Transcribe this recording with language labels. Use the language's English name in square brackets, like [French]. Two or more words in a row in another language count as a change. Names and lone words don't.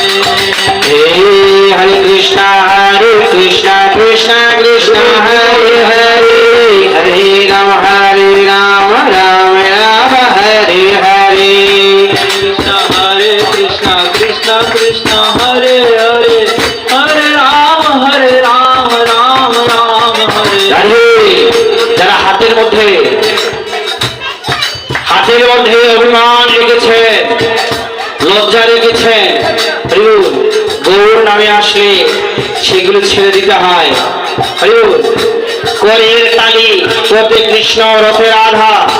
[Sanskrit] हे, हरे कृष्ण, कृष्ण कृष्ण, हरे हरे, हरे राम, राम राम, हरे हरे. कृष्ण, हरे कृष्ण, कृष्ण कृष्ण, हरे हरे, हरे राम, राम राम, हरे [Bangla] জানি, যারা হাতের মধ্যে অভিমান রেখেছে, লজ্জা রেখেছে, গৌর নামে আসলে সেগুলো ছেড়ে দিতে হয়। করের তালি করতে কৃষ্ণ, রথে রাধা।